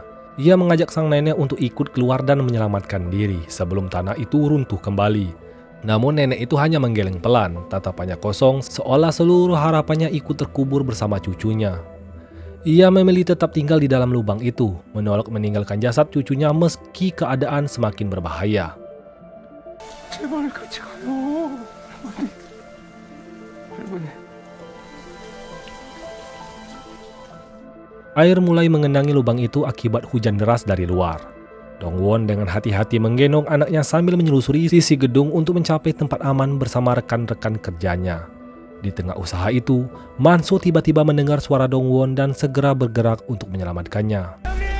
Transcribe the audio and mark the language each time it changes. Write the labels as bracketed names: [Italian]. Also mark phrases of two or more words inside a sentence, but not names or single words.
[Indonesian] Ia mengajak sang nenek untuk ikut keluar dan menyelamatkan diri sebelum tanah itu runtuh kembali. Namun nenek itu hanya menggeleng pelan, tatapannya kosong seolah seluruh harapannya ikut terkubur bersama cucunya. Ia memilih tetap tinggal di dalam lubang itu, menolak meninggalkan jasad cucunya meski keadaan semakin berbahaya. [Korean] 제발 같이 가요. 할머니. [Indonesian] Air mulai mengenangi lubang itu akibat hujan deras dari luar. Dongwon dengan hati-hati menggendong anaknya sambil menyelusuri sisi gedung untuk mencapai tempat aman bersama rekan-rekan kerjanya. Di tengah usaha itu, Manso tiba-tiba mendengar suara Dongwon dan segera bergerak untuk menyelamatkannya.